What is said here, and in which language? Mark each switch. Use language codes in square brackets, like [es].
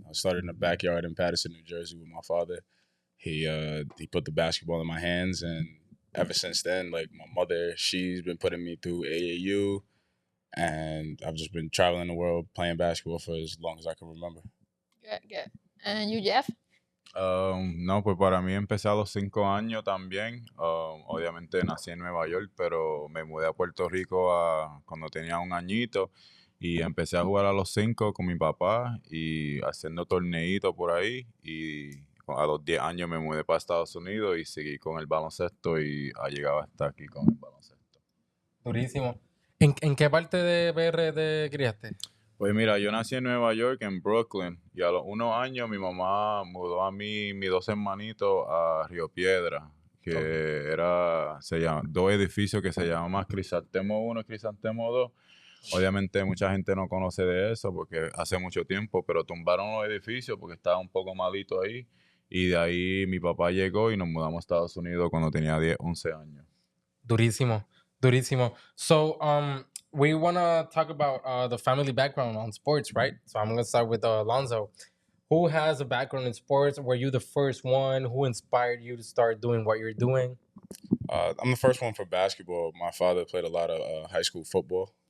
[en] I started in the backyard in Paterson, New Jersey with my father. He put the basketball in my hands, and ever since then, like my mother, she's been putting me through AAU, and I've just been traveling the world playing basketball for as long as I can remember. Good. And you, Jeff? [es] No, pues para mí empecé a los 5 años también. Obviamente nací en Nueva York, pero me mudé a Puerto Rico cuando tenía 1 añito y empecé a jugar a los 5 con mi papá y haciendo torneitos por ahí, y a los 10 años me mudé para Estados Unidos y seguí con el baloncesto y ha llegado hasta aquí con el baloncesto. Durísimo. ¿En qué parte de PR te criaste? Pues mira, yo nací en Nueva York, en Brooklyn, y a los 1 año mi mamá mudó a mí, mis 2 hermanitos, a Río Piedra, que se llama 2 edificios que se llaman Crisantemo 1 y Crisantemo 2. Obviamente mucha gente no conoce de eso porque hace mucho tiempo, pero tumbaron los edificios porque estaba un poco malito ahí, y de ahí mi papá llegó y nos mudamos a Estados Unidos cuando tenía 11 años. Durísimo. [en] So, we want to talk about the family background on sports, right? So I'm going to start with Alonzo. Who has a background in sports? Were you the first one? Who inspired you to start doing what you're doing? I'm the first one for basketball. My father played a lot of high school football.